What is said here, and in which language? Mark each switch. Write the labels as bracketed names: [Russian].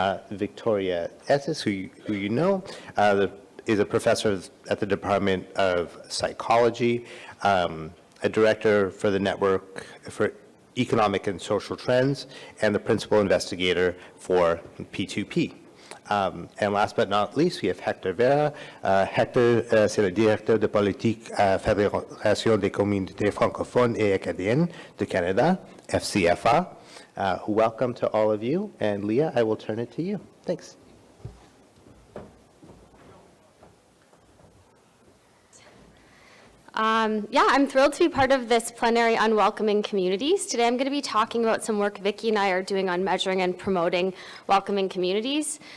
[English] Victoria Estes, who you know, is a professor at the Department of Psychology, a director for the Network for Economic and Social Trends, and the principal investigator for P2P. And last but not least, we have Hector Vera. [French] Hector, c'est le directeur de politique à Fédération des communautés francophones et acadiennes de Canada, FCFA. [English] Welcome to all of you. And Leah, I will turn it to you. Thanks. I'm thrilled to be part of this plenary on welcoming communities. Today I'm going to be talking about some work Vicki and I are doing on measuring and promoting welcoming communities.